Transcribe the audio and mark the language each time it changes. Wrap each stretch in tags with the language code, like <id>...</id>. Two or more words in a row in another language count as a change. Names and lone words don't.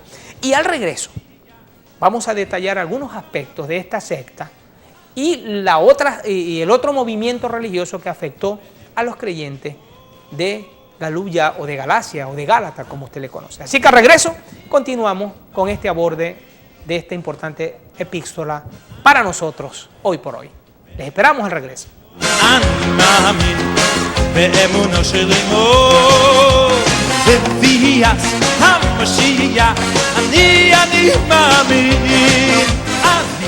<es>Y al regreso, vamos a detallar algunos aspectos de esta secta y el otro movimiento religioso que afectó a los creyentes de Galuya o de Galacia o de Gálata, como usted le conoce. Así que al regreso continuamos con este aborde de esta importante epístola para nosotros hoy por hoy. Les esperamos al regreso.</es> <he>אני מאמין באמונו של אמו בביאת המשיח אני מאמין</he>